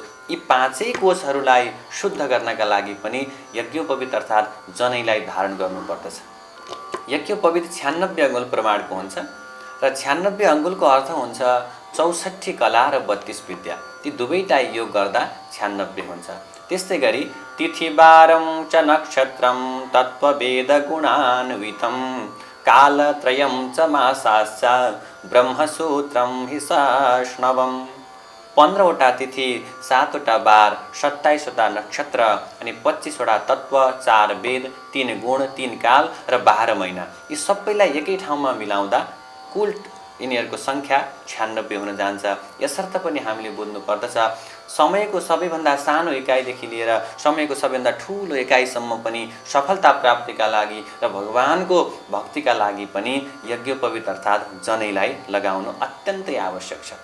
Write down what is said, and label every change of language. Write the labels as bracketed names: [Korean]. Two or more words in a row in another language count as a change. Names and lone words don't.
[Nepali] यी 5 कोषहरूलाई शुद्ध गर्नका लागि पनि यज्ञोपवीत अर्थात् जनैलाई धारण गर्नुपर्दछ। यज्ञोपवीत 96 अङ्गुल प्रमाणको हुन्छ र 96 अङ्गुलको अर्थ हुन्छ 64 कला र 32 विद्या। ती दुवैलाई योग गर्दा 96 हुन्छ। त्यस्तै गरी [Sanskrit] तिथिवारं च नक्षत्रं तत्त्ववेद गुणान्वितं कालत्रयं च मासाश्च ब्रह्मसूत्रं हिसाष्णवम्। [Nepali] 15 वटा तिथि, 7 वटा वार, 27 वटा नक्षत्र अनि 25 वटा तत्त्व, 4 वेद, 3 गुण, 3 काल र 12 महिना। यी सबैलाई एकै ठाउँमा मिलाउँदा कुल यिनीहरूको सङ्ख्या 96 हुन जान्छ। यसर्थ पनि हामीले बुझ्नु पर्दछ समयको सबैभन्दा सानो इकाइदेखि लिएर समयको सबैभन्दा ठुलो इकाइसम्म पनि सफलता प्राप्तिका लागि र भगवानको भक्तिका लागि पनि यज्ञोपवीत अर्थात् जनैलाई लगाउनु अत्यन्तै आवश्यक छ।